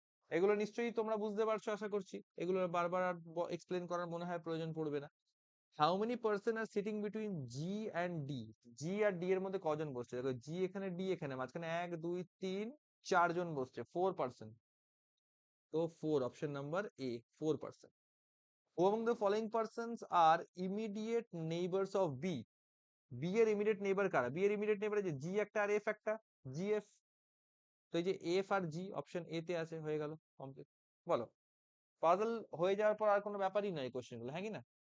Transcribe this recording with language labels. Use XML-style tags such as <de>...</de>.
<bn>এগুলো নিশ্চয়ই তোমরা বুঝতে পারছো আশা করছি, এগুলো বারবার আর এক্সপ্লেন করার মনে হয় প্রয়োজন পড়বে না।</bn> <en>how many person are sitting between G and D,</en> <bn>G আর D এর মধ্যে কজন বসছে? দেখো জি এখানে, ডি এখানে, মাঝখানে 1 2 3 4 জন বসছে, 4 পার্সন। তো 4, option number A, 4 person.</bn> <en>Among the following persons are immediate neighbors of B,</en> <bn>B এর ইমিডিয়েট নেইবার কারা? বি এর ইমিডিয়েট নেইবার যে জি একটা আর এফ একটা, জি এফ, তো এই যে F আর G option A তে আছে, হয়ে গেল কমপ্লিট। বলো, পাজল হয়ে যাওয়ার পর আর কোনো ব্যাপারই নয় কোশ্চেন গুলো, হ্যাঁ কি না?</bn>